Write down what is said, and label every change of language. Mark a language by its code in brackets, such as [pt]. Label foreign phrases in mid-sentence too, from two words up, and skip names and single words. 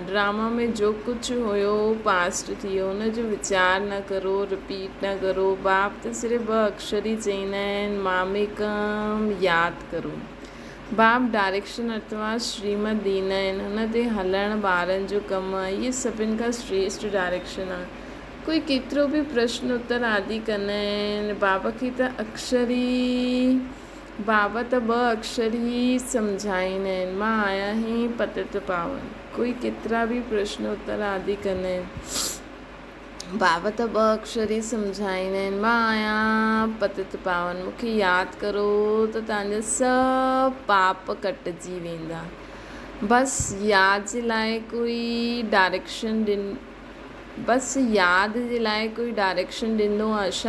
[sd] ड्रामा में जो कुझु हुयो पास्ट थी वियो, हुनजो वीचार न करो, रिपीट न करो। बाप त सिर्फ़ु 2 अक्षर ई चईंदा आहिनि, मामेकम यादि करो। बाप डायरेक्शन अथवा श्रीमत ॾींदा आहिनि, हुन ते हलणु ॿारनि जो कमु आहे। इहे सभिनि खां श्रेष्ठ डायरेक्शन आहे। कोई केतिरो बि प्रश्न उत्तर आदि कंदा आहिनि, बाबा खे त बाबा त 2 अक्षर ई सम्झाईंदा आहिनि, मां आया ही पतित पावन। कोई केतिरा बि प्रश्न उत्तर आदि कंदा आहिनि, बाबा त 2 अक्षर ई सम्झाईंदा आहिनि, मां आहियां पतित पावन। मूंखे यादि करो त तव्हांजा सभु पाप कटिजी वेंदा। बसि यादि जे लाइ कोई [en] direction direction [sd] ॾिनो आहे छा?